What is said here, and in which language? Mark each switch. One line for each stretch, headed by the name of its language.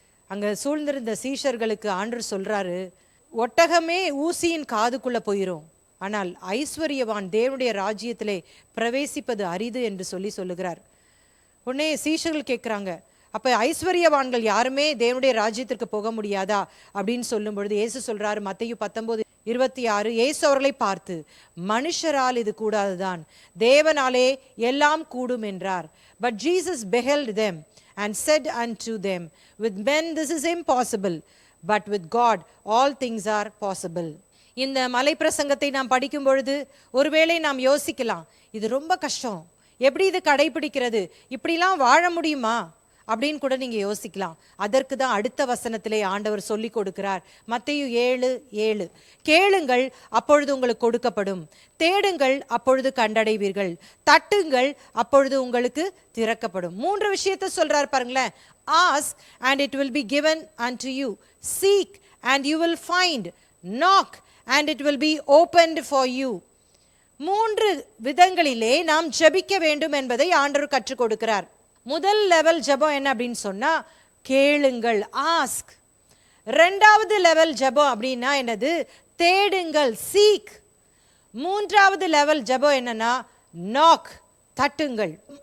Tamil: அங்க சூழ்ந்திருந்த சீஷர்களுக்கு ஆண்டவர் சொல்றாரு, ஒட்டகமே ஊசியின் காதுக்குள்ள போயிரும், ஆனால் ஐஸ்வர்யவான் தேவனுடைய ராஜ்யத்திலே பிரவேசிப்பது அரிது என்று சொல்லுகிறார். உடனே சீஷர்கள் கேட்குறாங்க, அப்போ ஐஸ்வர்யவான்கள் யாருமே தேவனுடைய ராஜ்யத்திற்கு போக முடியாதா அப்படின்னு சொல்லும் பொழுது இயேசு சொல்றாரு, மத்தேயு 19:26, இயேசு அவர்களை பார்த்து, மனுஷரால் இது கூடாதுதான், தேவனாலே எல்லாம் கூடும் என்றார்.
English: But Jesus beheld them and said unto them, with men this is impossible, but with God all things are possible.
Tamil: இந்த மலை பிரசங்கத்தை நாம் படிக்கும் பொழுது ஒருவேளை நாம் யோசிக்கலாம், இது ரொம்ப கஷ்டம், எப்படி இது கடைபிடிக்கிறது, இப்படிலாம் வாழ முடியுமா அப்படின்னு கூட நீங்க யோசிக்கலாம். அதற்கு தான் அடுத்த வசனத்திலே ஆண்டவர் சொல்லி கொடுக்கிறார். மத்தேயு 7:7, கேளுங்கள் அப்பொழுது உங்களுக்கு கொடுக்கப்படும், தேடுங்கள் அப்பொழுது கண்டடைவீர்கள், தட்டுங்கள் அப்பொழுது உங்களுக்கு திறக்கப்படும். 3 விஷயத்தை சொல்றார் பாருங்களேன்.
English: Ask and it will be given unto you, seek and you will find, knock and it will be opened for you.
Tamil: 3 விதங்களிலே நாம் ஜெபிக்க வேண்டும் என்பதை ஆண்டவர் கற்றுக் கொடுக்கிறார். முதல் லெவல் ஜெபம் என்ன அப்படின்னு சொன்னா கேளுங்கள், ஆஸ்க். 2வது லெவல் ஜெபம் அப்படின்னா என்னது, தேடுங்கள், சீக். 3வது லெவல் ஜெபம் என்னன்னா நாக், தட்டுங்கள்.